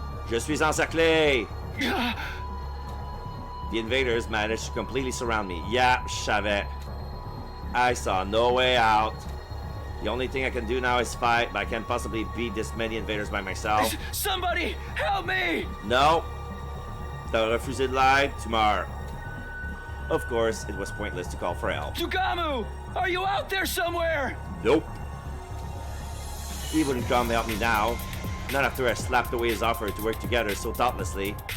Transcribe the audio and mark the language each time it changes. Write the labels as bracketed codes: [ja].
[fr] Je suis encerclé! [en] The invaders managed to completely surround me. Yeah, [fr] je savais. [en] I saw no way out. The only thing I can do now is fight, but I can't possibly beat this many invaders by myself. Somebody, help me! No. [fr] T'as refusé de l'aide, tu meurs. [en] Of course, it was pointless to call for help. Dugamu! Are you out there somewhere? Nope. He wouldn't come help me now. Not after I slapped away his offer to work together so thoughtlessly.